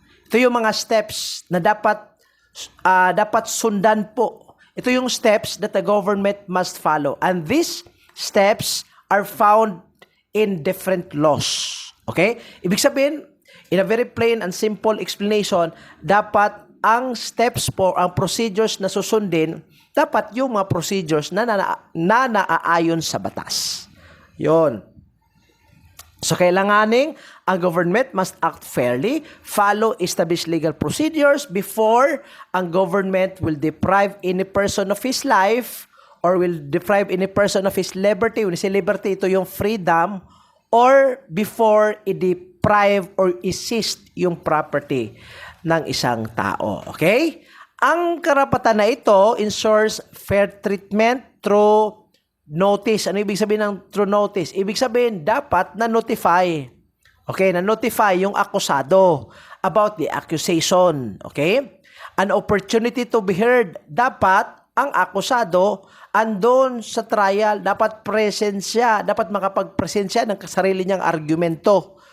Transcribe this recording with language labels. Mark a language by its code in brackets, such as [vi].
[tl] Ito yung mga steps na dapat sundan po. Ito yung [en] steps that the government must follow. And these steps are found in different laws. [tl] Okay? Ibig sabihin, [en] in a very plain and simple explanation, [tl] dapat ang steps po, ang procedures na susundin, dapat yung mga procedures na naaayon sa batas. Yon. [en] So, [tl] kailanganing ang [en] government must act fairly, follow established legal procedures before ang government will deprive any person of his life or will deprive any person of his liberty. When you say liberty, [tl] ito yung [en] freedom, or before i-deprive or i-seize yung property [tl] ng isang tao. [en] Okay? [tl] Ang karapatan na ito [en] ensures fair treatment through notice. [tl] Ano ibig sabihin ng true notice? Ibig sabihin, dapat na-notify. Okay, na-notify yung akusado [en] about the accusation. [tl] Okay? [en] An opportunity to be heard. [tl] Dapat ang akusado andon sa trial, dapat present siya, dapat makapag-present siya ng sarili niyang argumento.